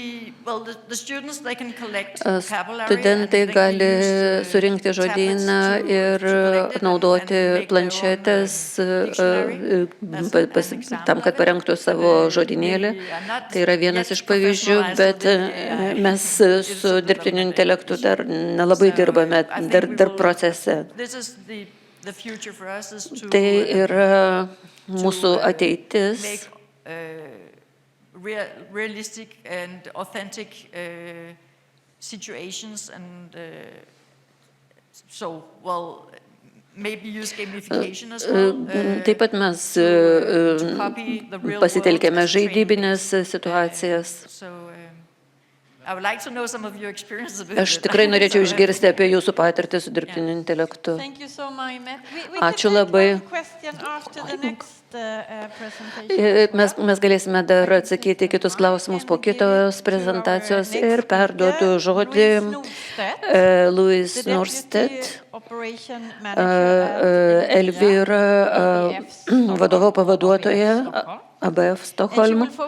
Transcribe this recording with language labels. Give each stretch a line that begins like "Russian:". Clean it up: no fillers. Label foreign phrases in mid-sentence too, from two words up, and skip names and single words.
Lithuanian: Studentai gali surinkti žodyną ir naudoti planšetės tam, kad parengtų savo žodynėlį. Tai yra vienas iš pavyzdžių, bet mes su dirbtiniu intelektu dar nelabai dirbame, dar procese. Tai yra mūsų ateitis.
English: Realistic and authentic situations and so, well, maybe use gamification as well.
Lithuanian: Taip pat mes pasitelkėme žaidybinės situacijas. Aš tikrai norėčiau išgirsti apie jūsų patirtį su dirbtiniu intelektu. Ačiū labai. Mes galėsime dar atsakyti kitus klausimus po kitos prezentacijos ir perduodu žodį Louis Norstedt, Elvyra, vadovo pavaduotoja ABF Stokholmo.